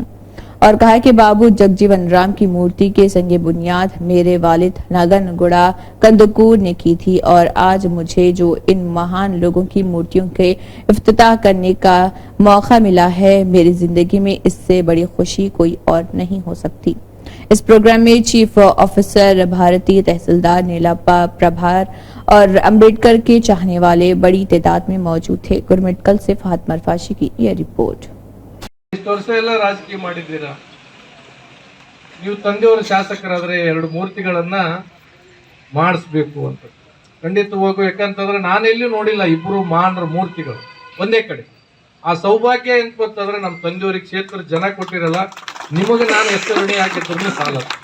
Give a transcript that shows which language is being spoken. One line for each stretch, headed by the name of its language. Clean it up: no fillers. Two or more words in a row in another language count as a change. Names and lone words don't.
Urdu: اور کہا کہ بابو جگجیون رام کی مورتی کے سنگ بنیاد میرے والد ناگن گوڑا کندوکور نے کی تھی اور آج مجھے جو ان مہان لوگوں کی مورتیوں کے افتتاح کرنے کا موقع ملا ہے، میری زندگی میں اس سے بڑی خوشی کوئی اور نہیں ہو سکتی. اس پروگرام میں
English: chief officer
Urdu: بھارتیہ تحصیلدار نیلاپا پربھار اور امبیڈکر کے چاہنے والے بڑی تعداد میں موجود تھے. گرمٹکل سے فاطمہ عرفاشی کی یہ رپورٹ.
Kannada: ಇಷ್ಟು ವರ್ಷ ಎಲ್ಲ ರಾಜಕೀಯ ಮಾಡಿದ್ದೀರಾ, ನೀವು ತಂದೆಯವರು ಶಾಸಕರಾದ್ರೆ ಎರಡು ಮೂರ್ತಿಗಳನ್ನ ಮಾಡಿಸ್ಬೇಕು ಅಂತ ಖಂಡಿತವಾಗೂ. ಯಾಕಂತಂದ್ರೆ ನಾನೆಲ್ಲೂ ನೋಡಿಲ್ಲ ಇಬ್ರು ಮಹಾನರ ಮೂರ್ತಿಗಳು ಒಂದೇ ಕಡೆ. ಆ ಸೌಭಾಗ್ಯ ಎಂತ ಗೊತ್ತಂದ್ರೆ ನಮ್ಮ ತಂದೆಯವರಿಗೆ ಕ್ಷೇತ್ರ ಜನ ಕೊಟ್ಟಿರಲ್ಲ, ನಿಮಗೆ ನಾನು ಎಷ್ಟು ಋಣಿ ಹಾಕಿದ್ರು ಸಾಲದು.